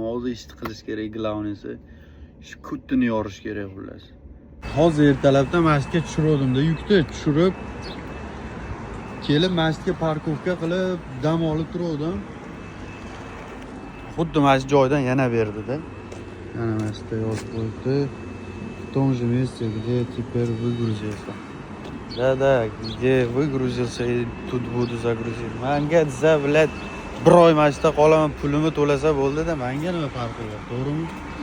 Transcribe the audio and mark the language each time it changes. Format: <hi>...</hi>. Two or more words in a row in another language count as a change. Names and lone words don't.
<uz>Hozir ish qilish kerak, glavnisi shu kutini yorish kerak xullas. Hozir ertalabdan masjidga tushirdim-da, yukni tushirib kelib masjidga parkovka qilib dam olib turdim. Xuddi mana shu joydan yana berdi-da. Yana masjidda yozib qo'yibdi.</uz> <ru>В том же месте, где теперь выгрузился. Да, где выгрузился, и тут буду загрузить.</ru> <uz>Manga desa, блядь, bir oy masjidda qolaman, pulimni to'lasa bo'ldi-da, menga nima farqi bor, to'g'rimi?</uz>